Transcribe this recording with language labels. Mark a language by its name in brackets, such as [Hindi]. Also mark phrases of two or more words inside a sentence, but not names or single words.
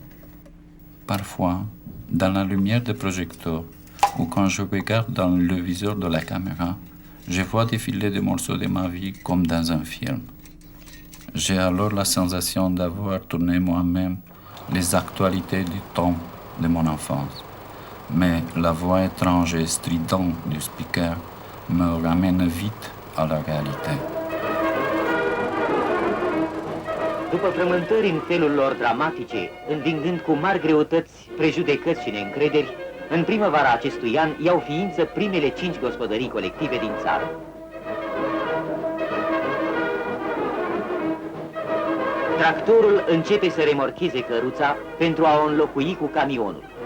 [French] Parfois, dans la lumière des projecteurs ou quand je regarde dans le viseur de la caméra, je vois défiler des morceaux de ma vie comme dans un film. J'ai alors la sensation d'avoir tourné moi-même les actualités du temps de mon enfance. Mais la voix étrange et stridente du speaker me ramène vite à la réalité. [Romanian] După frământări în felul lor dramatice, învingând cu mari greutăți, prejudecăți și neîncrederi, în primăvara acestui an iau ființă primele 5 gospodării colective din țară. Tractorul începe să remorcheze căruța pentru a o înlocui cu camionul.